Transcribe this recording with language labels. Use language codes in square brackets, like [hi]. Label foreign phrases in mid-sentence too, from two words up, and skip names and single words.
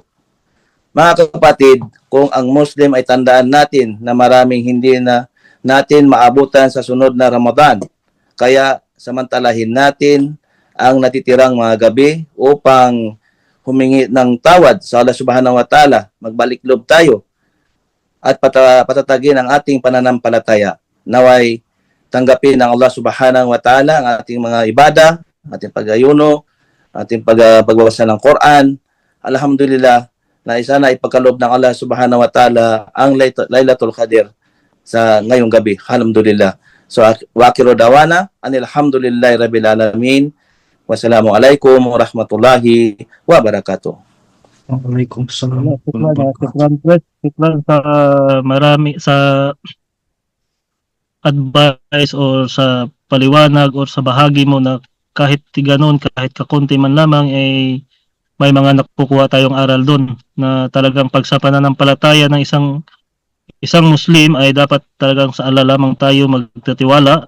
[tl] Mga kapatid, kung ang Muslim ay tandaan natin na maraming hindi na natin maabutan sa sunod na Ramadan, kaya samantalahin natin ang natitirang mga gabi upang humingi ng tawad sa Allah [ar] سبحانه وتعالى, [tl] magbalik loob tayo at patatagin ang ating pananampalataya. Naway tanggapin ng Allah [ar] سبحانه وتعالى [tl] ang ating mga ibada, ating pag-ayuno, ating pagbabasa ng Quran. Alhamdulillah, na isa na ipagkaloob ng Allah [ar] سبحانه وتعالى [tl] ang Laylatul Qadr sa ngayong gabi. Alhamdulillah. [ar] So, وآخر دعوانا أن الحمد لله رب العالمين. والسلام عليكم ورحمة الله وبركاته. وعليكم السلام. [tl] Shukran sa marami sa advice or sa paliwanag or sa bahagi mo na kahit tiganon, kahit kakunti man lamang ay may mga nakukuha tayong aral doon na talagang pagsapananampalataya ng isang Muslim ay dapat talagang sa Allah lamang tayo magtitiwala.